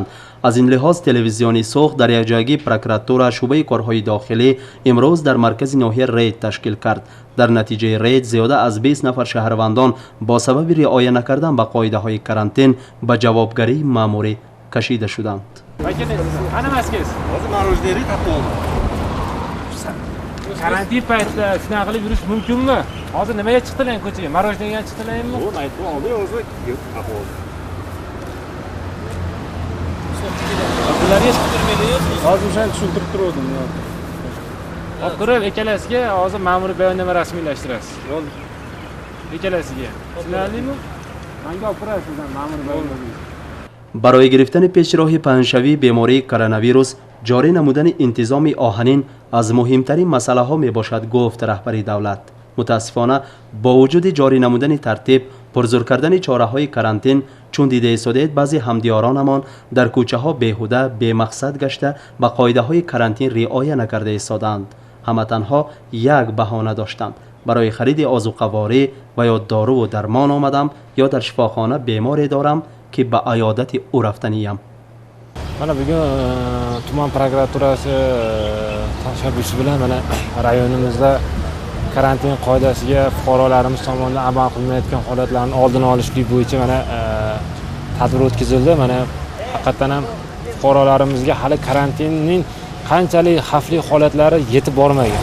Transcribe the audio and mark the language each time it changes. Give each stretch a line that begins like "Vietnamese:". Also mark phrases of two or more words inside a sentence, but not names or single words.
Tajik: از این لحاظ تلویزیونی سوخ در یک جایگی پروکراتور شعبه کارهای داخلی امروز در مرکز ناحیه رید تشکیل کرد. در نتیجه رید زیاده از 20 نفر شهروندان با سبب رعایت نکردن به قاعده های کرانتین به جوابگری ماموری کشیده شدند.
Uzbek: Qani maskangiz? Hozir marojneri topib oldim. Karantin paytida shunaqa qilib yurish mumkinmi? Hozir nimaga chiqdilar ko'chaga? Marojnega chiqdilarmi? Bu aytib oldi, o'zi topib oldi. Bularga tushuntirmaydi-yu. Hozir o'shani tushuntirib turdim. Olib ko'rib, ikkalasiga hozir ma'muriy bayonnoma rasmiylashtirasiz. Ikkalasiga. Tushunarlimi? Menga olib ko'rasiz ma'muriy bayonnoma.
Tajik: برای گرفتن پیشراه پهنشوی بیماری کرونا جاری نمودن انتظام آهنین از مهمترین مسئله ها می باشد گفت رهبری دولت. متاسفانه با وجود جاری نمودن ترتیب پرزور کردن چاره های کرانتین چون دیده ایستاده بعضی همدیارانمان در کوچه ها بیهوده بی مقصد گشته و قاعده های کرانتین رعایت نکرده ایستادند. همه تنها یک بهانه داشتند برای خرید آذوقه‌واری و یا دارو و درمان آمدم یا در شفاخانه بیماری دارم که به عیادت او رفتنیم.
Uzbek: Mana bugun tuman prokuraturasi tashabbusi bilan mana rayonimizda karantin qoidasiga fuqarolarimiz tomonidan amal qilinmayotgan holatlarni oldini olishlik bo'yicha mana tadbir o'tkazildi. Mana haqiqatan ham fuqarolarimizga hali karantinning qanchalik xavfli holatlari yetib bormagan.